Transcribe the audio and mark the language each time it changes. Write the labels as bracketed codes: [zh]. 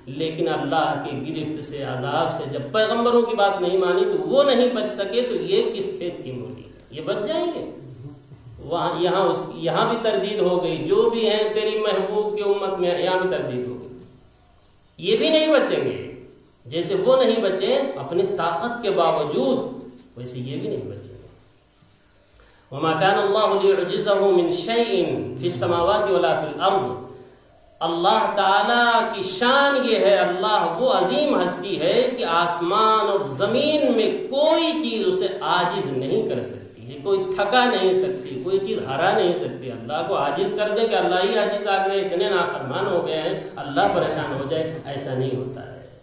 [ur] لیکن اللہ کے گرفت سے، عذاب سے، جب پیغمبروں کی بات نہیں مانی تو وہ نہیں بچ سکے، تو یہ کس کھیت کی مولی، یہ بچ جائیں گے؟ وہاں یہاں بھی تردید ہو گئی. جو بھی ہیں تیری محبوب کی امت میں، یہاں بھی تردید ہو گئی. یہ بھی نہیں بچیں گے. جیسے وہ نہیں بچے اپنی طاقت کے باوجود، ویسے یہ بھی نہیں بچیں گے. [ar] وما كان الله ليعجزه من شيء في السماوات ولا في الارض. [ur] اللہ تعالیٰ کی شان یہ ہے، اللہ وہ عظیم ہستی ہے کہ آسمان اور زمین میں کوئی چیز اسے عاجز نہیں کر سکتی ہے، کوئی تھکا نہیں سکتی، کوئی چیز ہرا نہیں سکتی. اللہ کو عاجز کر دے کہ اللہ ہی عاجز آ گئے، اتنے نافرمان ہو گئے ہیں، اللہ پریشان ہو جائے، ایسا نہیں ہوتا ہے.